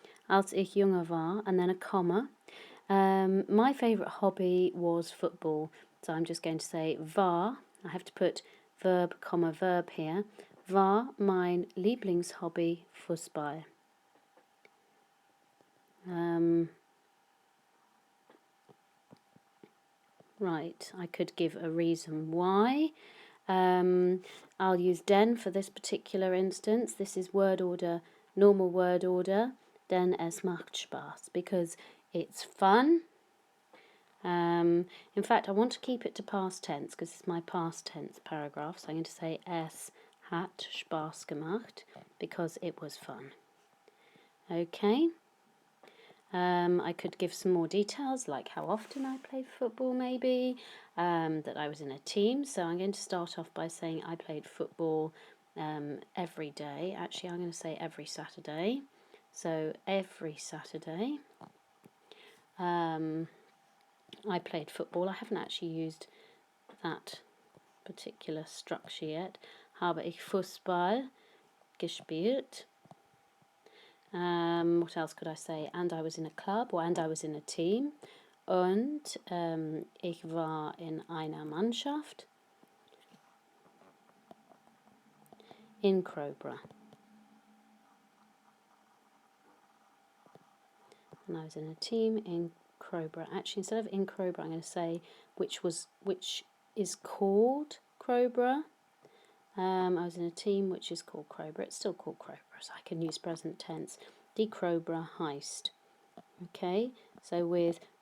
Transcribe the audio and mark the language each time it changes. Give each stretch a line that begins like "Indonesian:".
German: Als ich jünger war,
English: and then a comma. My favourite hobby was football, so I'm just going to say war. I have to put verb, comma, verb here.
German: War mein Lieblingshobby Fußball.
English: Right, I could give a reason why. I'll use den for this particular instance. This is word order, normal word order.
German: Denn es macht Spaß,
English: because it's fun. In fact, I want to keep it to past tense because it's my past tense paragraph. So I'm going to say
German: es hat Spaß gemacht
English: because it was fun. Okay. I could give some more details, like how often I played football, maybe, that I was in a team. So I'm going to start off by saying I played football every day. Actually, I'm going to say every Saturday. So every Saturday I played football. I haven't actually used that particular structure yet.
German: Habe ich Fußball gespielt.
English: What else could I say? And I was in a club, or and I was in a team.
German: Und ich war in einer Mannschaft in Crowborough.
English: And I was in a team in Crowborough. Actually, instead of in Crowborough, I'm going to say which is called Crowborough. I was in a team which is called Crowborough. It's still called Crowborough, so I can use present tense.
German: Die Crowborough Heist.
English: Okay, so with